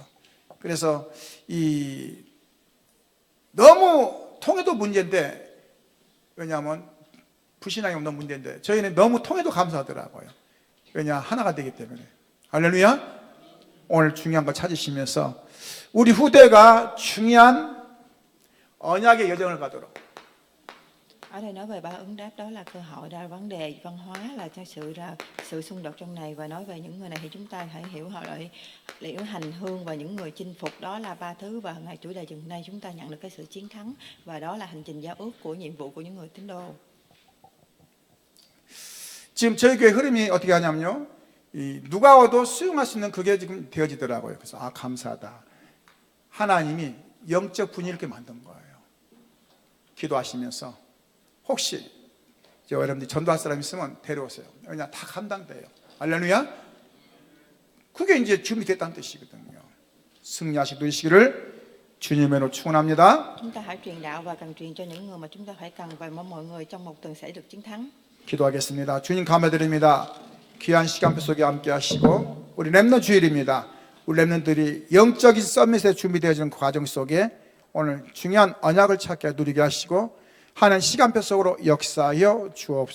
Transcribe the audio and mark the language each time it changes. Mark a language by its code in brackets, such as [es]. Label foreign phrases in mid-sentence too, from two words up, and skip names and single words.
[ko] 그래서 너무 통해도 문제인데, 왜냐하면 불신앙이 없는 문제인데, 저희는 너무 통해도 감사하더라고요. 왜냐? 하나가 되기 때문에. 할렐루야. 오늘 중요한 걸 찾으시면서 우리 후대가 중요한 언약의 여정을 가도록. [vi] Ở đây nói về ba ứng đáp, đó là cơ hội ra vấn đề văn hóa, là cho sự xung đột trong này, và nói về những người này thì chúng ta hãy hiểu họ lại liệu hành hương và những người chinh phục, đó là ba thứ, và ngày tuổi đời chừng nay chúng ta nhận được cái sự chiến thắng, và đó là hành trình giao ước của nhiệm vụ của những người tín đồ. [ko] 지금 저희 교회 흐름이 어떻게 하냐면요, 누가 와도 수용할 수 있는 그게 지금 되어지더라고요. 그래서 감사하다. 하나님이 영적 분위기를 이렇게 만든 거예요. 기도하시면서 혹시 여러분들이 전도할 사람 있으면 데려오세요. 왜냐? 다 감당돼요. 할렐루야. 그게 이제 준비됐다는 뜻이거든요. 승리하시고 되시기를 주님의 이름으로 축원합니다. [vi] Chúng ta hãy truyền đạo và cần truyền cho những người mà chúng ta phải cần, và mong mọi người trong một tuần sẽ được chiến thắng. [ko] 기도하겠습니다. 주님 감사드립니다. 귀한 시간표 속에 함께 하시고, 우리 렘넌트 주일입니다. 우리 렘넌트들이 영적인 서밋에 준비되어지는 과정 속에 오늘 중요한 언약을 찾게 누리게 하시고 하는 시간표 속으로 역사하여 주옵소서.